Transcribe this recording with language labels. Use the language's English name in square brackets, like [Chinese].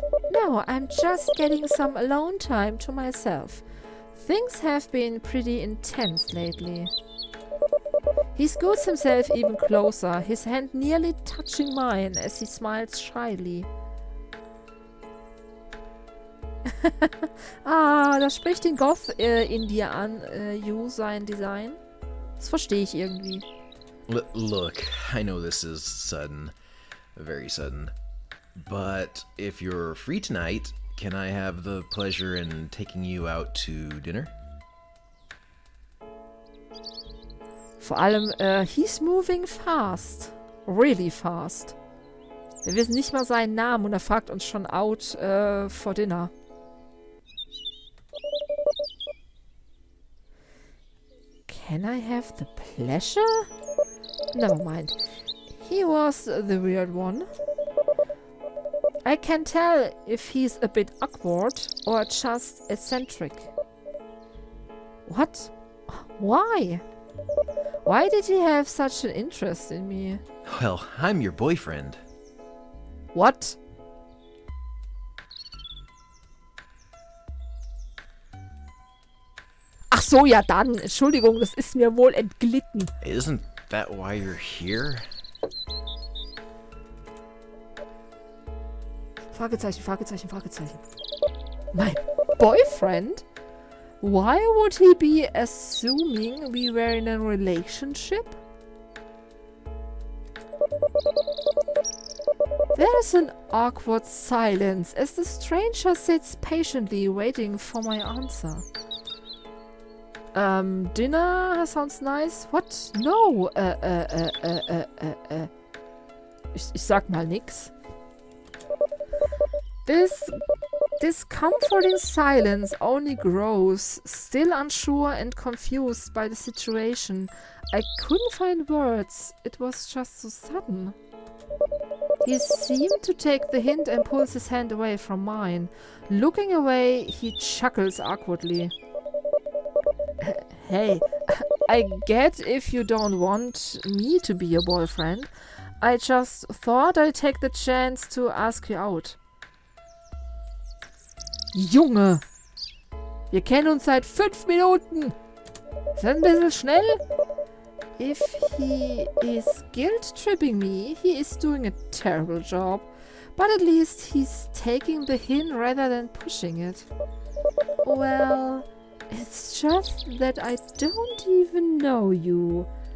[English] No, I'm just getting some alone time to myself. Things have been pretty intense lately. He scoots himself even closer, his hand nearly touching mine as he smiles shyly. [German] Das spricht den Goth in dir an, Yu, sein Design. Das verstehe ich irgendwie. [English] Look, I know this is sudden. Very sudden. But if you're free tonight, can I have the pleasure in taking you out to dinner? [German] Vor allem, [English] he's moving fast. Really fast. [German] Wir wissen nicht mal seinen Namen und er fragt uns schon [English] out for dinner. Can I have the pleasure? Never mind. He was the weird one. I can tell if he's a bit awkward or just eccentric. What? Why? Why did he have such an interest in me? Well, I'm your boyfriend. What? [German] Ach so, ja dann. Entschuldigung, das ist mir wohl entglitten. [English] Isn't that why you're here? [German] Fragezeichen, Fragezeichen, Fragezeichen. [English] My boyfriend? Why would he be assuming we were in a relationship? There's an awkward silence as the stranger sits patiently waiting for my answer. Dinner sounds nice. What? No. [German] Ich sag mal nix. [English] This comforting silence only grows, still unsure and confused by the situation. I couldn't find words. It was just so sudden. He seemed to take the hint and pulls his hand away from mine. Looking away, he chuckles awkwardly. Hey, I get if you don't want me to be your boyfriend. I just thought I'd take the chance to ask you out. [German] Junge! Wir kennen uns seit 5 Minuten! Ist das ein bisschen schnell? [English] If he is guilt-tripping me, he is doing a terrible job. But at least he's taking the hint rather than pushing it. Well, it's just that I don't even know you.